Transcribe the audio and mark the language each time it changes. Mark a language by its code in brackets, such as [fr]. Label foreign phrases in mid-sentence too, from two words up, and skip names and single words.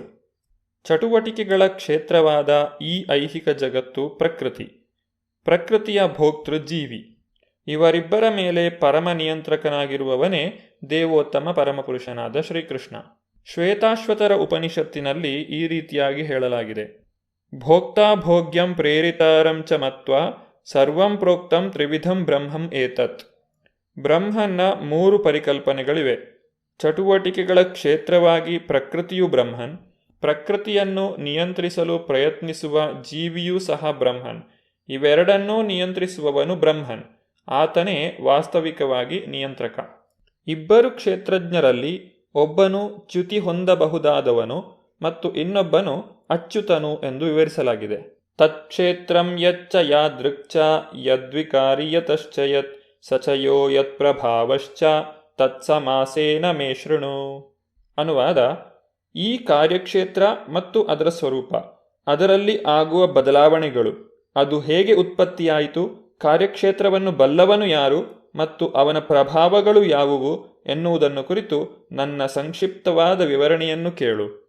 [kn] ಚಟುವಟಿಕೆಗಳ ಕ್ಷೇತ್ರವಾದ ಈ ಐಹಿಕ ಜಗತ್ತು ಪ್ರಕೃತಿ, ಪ್ರಕೃತಿಯ ಭೋಕ್ತೃ ಜೀವಿ. ಇವರಿಬ್ಬರ ಮೇಲೆ ಪರಮ ನಿಯಂತ್ರಕನಾಗಿರುವವನೇ ದೇವೋತ್ತಮ ಪರಮಪುರುಷನಾದ ಶ್ರೀಕೃಷ್ಣ. ಶ್ವೇತಾಶ್ವತರ ಉಪನಿಷತ್ತಿನಲ್ಲಿ ಈ ರೀತಿಯಾಗಿ ಹೇಳಲಾಗಿದೆ: [sa] ಭೋಕ್ತಾ ಭೋಗ್ಯಂ ಪ್ರೇರಿತಾರಂ ಚ ಮತ್ವಾ ಸರ್ವಂ ಪ್ರೋಕ್ತಂ ತ್ರಿವಿಧಂ ಬ್ರಹ್ಮಂ ಏತತ್. [kn] ಬ್ರಹ್ಮನ 3 ಪರಿಕಲ್ಪನೆಗಳಿವೆ. ಚಟುವಟಿಕೆಗಳ ಕ್ಷೇತ್ರವಾಗಿ ಪ್ರಕೃತಿಯು ಬ್ರಹ್ಮನ್, ಪ್ರಕೃತಿಯನ್ನು ನಿಯಂತ್ರಿಸಲು ಪ್ರಯತ್ನಿಸುವ ಜೀವಿಯೂ ಸಹ ಬ್ರಹ್ಮನ್. ಇವೆರಡನ್ನೂ ನಿಯಂತ್ರಿಸುವವನು ಬ್ರಹ್ಮನ್, ಆತನೇ ವಾಸ್ತವಿಕವಾಗಿ ನಿಯಂತ್ರಕ. ಇಬ್ಬರು ಕ್ಷೇತ್ರಜ್ಞರಲ್ಲಿ ಒಬ್ಬನು ಚ್ಯುತಿ ಹೊಂದಬಹುದಾದವನು ಮತ್ತು ಇನ್ನೊಬ್ಬನು ಅಚ್ಯುತನು ಎಂದು ವಿವರಿಸಲಾಗಿದೆ. [sa] ತತ್ಕ್ಷೇತ್ರಂ ಯಚ್ಚ ಯಾದೃಕ್ಚ ಯದ್ವಿಕಾರಿ ಯತಶ್ಚ ಯತ್ ಸಚಯೋ ಯತ್ ಪ್ರಭಾವಶ್ಚ ತತ್ಸಮಾಸೇನ ಮೇ ಶೃಣು. [kn] ಅನುವಾದ: ಈ ಕಾರ್ಯಕ್ಷೇತ್ರ ಮತ್ತು ಅದರ ಸ್ವರೂಪ, ಅದರಲ್ಲಿ ಆಗುವ ಬದಲಾವಣೆಗಳು, ಅದು ಹೇಗೆ ಉತ್ಪತ್ತಿಯಾಯಿತು, ಕಾರ್ಯಕ್ಷೇತ್ರವನ್ನು ಬಲ್ಲವನು ಯಾರು ಮತ್ತು ಅವನ ಪ್ರಭಾವಗಳು ಯಾವುವು ಎನ್ನುವುದನ್ನು ಕುರಿತು ನನ್ನ ಸಂಕ್ಷಿಪ್ತವಾದ ವಿವರಣೆಯನ್ನು ಕೇಳು.